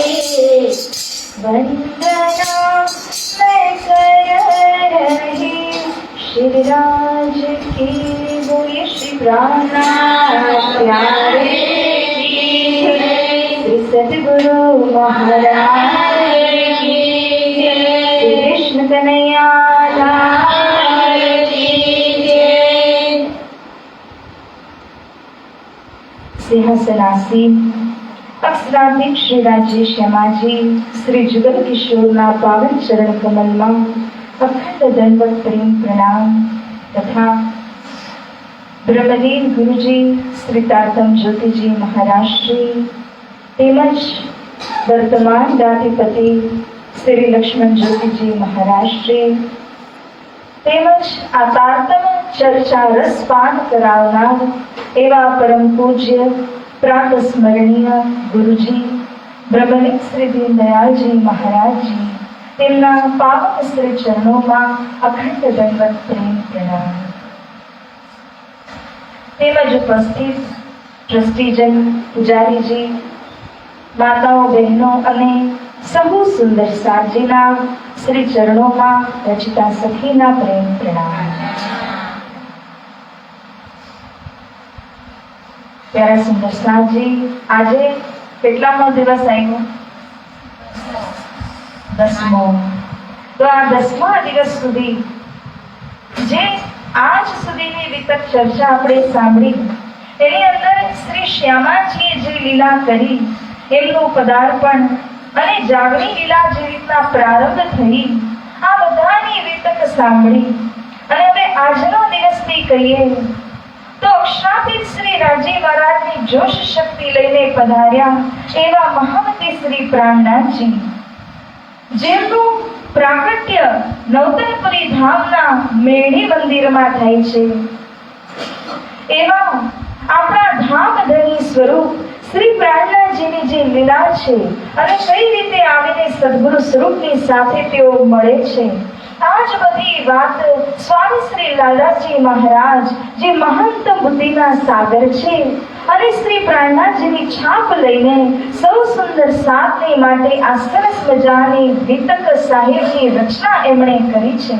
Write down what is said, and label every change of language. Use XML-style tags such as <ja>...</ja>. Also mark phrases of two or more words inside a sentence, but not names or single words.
<hi>वंदना में कर रही श्री राज की बोलिए श्री प्राणनाथ प्यारे की श्री सद्गुरु महाराज की श्री कृष्ण कन्हैया लाल की जय।</hi> <gu>સિંહાસનાસીન અક્ષરાધીન શ્રી રાજ્ય શ્યામાજી શ્રી જુગલ કિશોરના પાવન ચરણ कमलમાં અખંડ દંડવત પ્રેમ પ્રણામ તથા બ્રહ્મલીન ગુરુજી શ્રી તારતમ જ્યોતિજી મહારાજશ્રી તેમજ વર્તમાન દાતિપતિ શ્રી લક્ષ્મણ જ્યોતિજી મહારાજશ્રી તેમજ આ તારતમ ચર્ચા રસપાન કરાવનાર એવા પરમ પૂજ્ય પ્રાત સ્મરણીય ગુરુજી બ્રહ્મલિંગ શ્રી દીનદયાલજી મહારાજજી તેમના પાવન શ્રી ચરણોમાં અખંડ દંડવત પ્રેમ પ્રણામ તેમજ ઉપસ્થિત ટ્રસ્ટીજન પૂજારીજી માતાઓ બહેનો અને સહુ સુંદર સાજીના શ્રી ચરણોમાં રચિતા સખીના પ્રેમ પ્રણામ। પ્યારા સુંદર સાથ જી આજ કેટલામો દિવસ આવ્યો 10મો। તો આ 10મા દિવસ સુધી જે આજ સુધીની વિતક ચર્ચા આપણે સાંભળી તેની અંદર શ્રી શ્યામાજીએ જે લીલા કરી એમનું પદાર્પણ અને જાગણી લીલા જે રીતના પ્રારંભ થઈ આ બધાની વિતક સાંભળી અને હવે આજનો દિવસથી કહીએ તો અક્ષરાતીત શ્રી રાજી મહારાજની જોશ શક્તિ લઈને પધાર્યા એવા મહામતી શ્રી પ્રાણનાથજી જેમનું પ્રાકટ્ય નવતનપુરી ધામના મેઢી મંદિરમાં થાય છે એવા આપણા ધામધણી સ્વરૂપ શ્રી પ્રાણનાથજીની જે લીલા છે અને કઈ રીતે આવીને સદ્ગુરુ સ્વરૂપની સાથે તેઓ મળે છે। આજ બધી બાત સ્વામી શ્રી લાલદાસજી મહારાજ જે મહંત બુદ્ધિના સાગર છે અને શ્રી પ્રાણનાથજીની છાપ લઈને સૌ સુંદર સાધને માટે આ સરસ મજાની વિતક સાહેબની રચના એમણે કરી છે।</gu>